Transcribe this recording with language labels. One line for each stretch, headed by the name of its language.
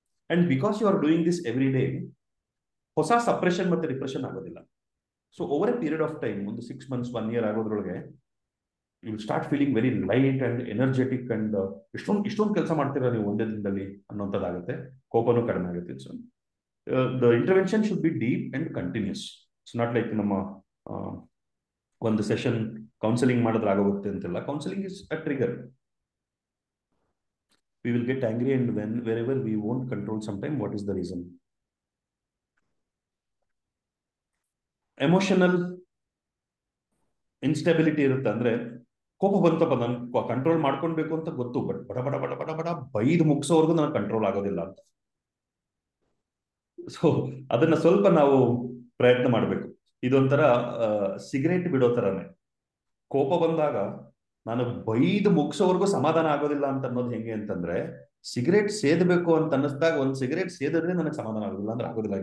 English: and because you are doing this every day,
Kannada: ಹೊಸ suppression ಮತ್ತೆ depression ಆಗೋದಿಲ್ಲ.
English: so over a period of time, ಒಂದು 6 months 1 year ಆಗೋದ್ರೊಳಗೆ you will start feeling very light and energetic and
Kannada: ಇಷ್ಟೊಂದು ಕೆಲಸ ಮಾಡ್ತೀರಾ ನೀವು ಒಂದೇ ದಿನದಲ್ಲಿ ಅನ್ನೋಂಥದ್ದಾಗುತ್ತೆ. ಕೋಪನೂ ಕಡಿಮೆ ಆಗುತ್ತೆ.
English: So the intervention should be deep and continuous. It's not like
Kannada: ನಮ್ಮ ಒಂದು ಸೆಷನ್ ಕೌನ್ಸಿಲಿಂಗ್ ಮಾಡಿದ್ರೆ ಆಗೋಗುತ್ತೆ ಅಂತಿಲ್ಲ.
English: Counselling is a trigger. We will get angry and wherever we won't control sometime. What is the reason?
Kannada: Emotional instability ಇರುತ್ತೆ. ಅಂದ್ರೆ ಕೋಪ ಬಂತಪ್ಪ, ನಾನು ಕಂಟ್ರೋಲ್ ಮಾಡ್ಕೊಳ್ಬೇಕು ಅಂತ ಗೊತ್ತು, ಬಟ್ ಬಡ ಬಡ ಬಡ ಬಡ ಬಡ ಬೈದು ಮುಗಿಸೋವರೆಗೂ ನಾನು ಕಂಟ್ರೋಲ್ ಆಗೋದಿಲ್ಲ ಅಂತ. ಸೊ ಅದನ್ನ ಸ್ವಲ್ಪ ನಾವು ಪ್ರಯತ್ನ ಮಾಡಬೇಕು. ಇದೊಂಥರ ಸಿಗರೇಟ್ ಬಿಡೋ ತರನೇ. ಕೋಪ ಬಂದಾಗ ನಾನು ಬೈದು ಮುಗಿಸೋವರೆಗೂ ಸಮಾಧಾನ ಆಗೋದಿಲ್ಲ ಅಂತ ಅನ್ನೋದು ಹೆಂಗೆ ಅಂತಂದ್ರೆ, ಸಿಗರೇಟ್ ಸೇದಬೇಕು ಅಂತ ಅನ್ನಿಸ್ದಾಗ ಒಂದು ಸಿಗರೇಟ್ ಸೇದಿದ್ರೆ ನನಗೆ ಸಮಾಧಾನ ಆಗೋದಿಲ್ಲ ಅಂದ್ರೆ ಆಗೋದಿಲ್ಲ.